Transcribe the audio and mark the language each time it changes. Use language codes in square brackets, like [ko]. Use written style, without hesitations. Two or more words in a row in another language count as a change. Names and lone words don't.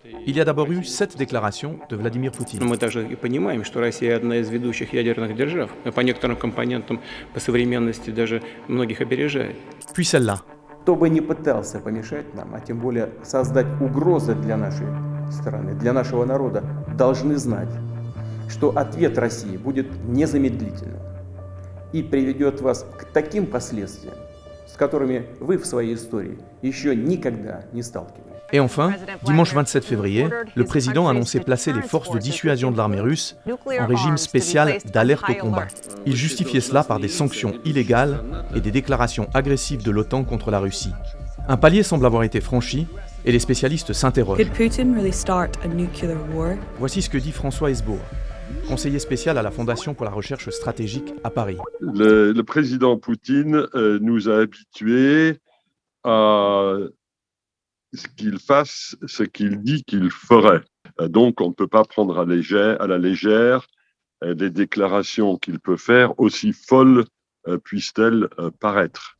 [fr] Il y a d'abord eu 7 déclarations de Vladimir Poutine. [ru] Мы также и понимаем, что Россия одна из ведущих ядерных держав, по некоторым компонентам, по современности даже многих опережает. [fr] Puis celle-là. [ru] Кто бы ни пытался помешать нам, а тем более создать угрозы для нашей страны, для нашего народа, должны знать, что ответ России будет незамедлительным и приведет вас к таким последствиям, с которыми вы в своей истории еще никогда не сталкивались. [fr] Et enfin, dimanche 27 février, le président a annoncé placer les forces de dissuasion de l'armée russe en régime spécial d'alerte au combat. Il justifiait cela par des sanctions illégales et des déclarations agressives de l'OTAN contre la Russie. Un palier semble avoir été franchi et les spécialistes s'interrogent. [en] Could Putin really start a nuclear war? [fr] Voici ce que dit François Hesbourg, conseiller spécial à la Fondation pour la recherche stratégique à Paris. Le président Poutine nous a habitués à ce qu'il fasse ce qu'il dit qu'il ferait. Donc, on ne peut pas prendre à la légère des déclarations qu'il peut faire, aussi folles puissent-elles paraître.